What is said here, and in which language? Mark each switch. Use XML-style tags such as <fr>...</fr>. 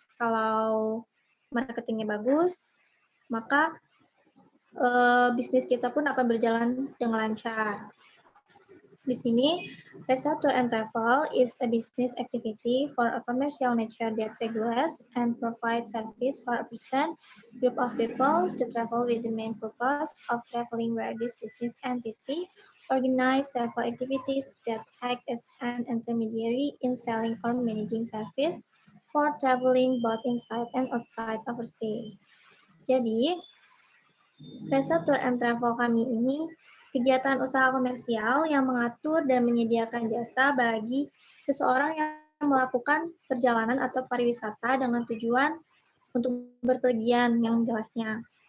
<id>Kalau marketingnya bagus, maka bisnis kita pun akan berjalan dengan lancar. Di sini,</id> <en>Resa Tour and Travel is a business activity for a commercial nature that regulates and provides service for a person, group of people to travel with the main purpose of traveling, where this business entity organize travel activities that act as an intermediary in selling or managing service for traveling both inside and outside overseas.</en> <id>Jadi, Resa Tour and Travel kami ini kegiatan usaha komersial yang mengatur dan menyediakan jasa bagi seseorang yang melakukan perjalanan atau pariwisata dengan tujuan untuk berpergian yang jelasnya.</id>